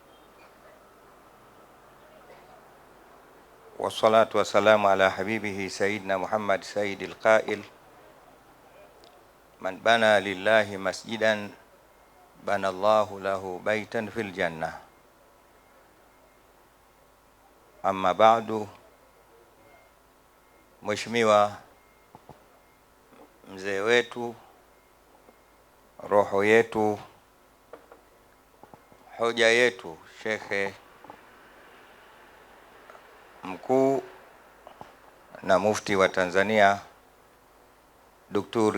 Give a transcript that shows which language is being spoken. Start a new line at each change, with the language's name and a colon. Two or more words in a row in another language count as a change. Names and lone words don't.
Arabic: والصلاة والسلام على حبيبه سيدنا محمد سيد القائل من بنى لله مسجدا بنى الله له بيتا في الجنة. أما بعد.
Swahili: Mheshimiwa mzee wetu, roho yetu, hoja yetu, shekhe mkuu na mufti wa Tanzania Dr.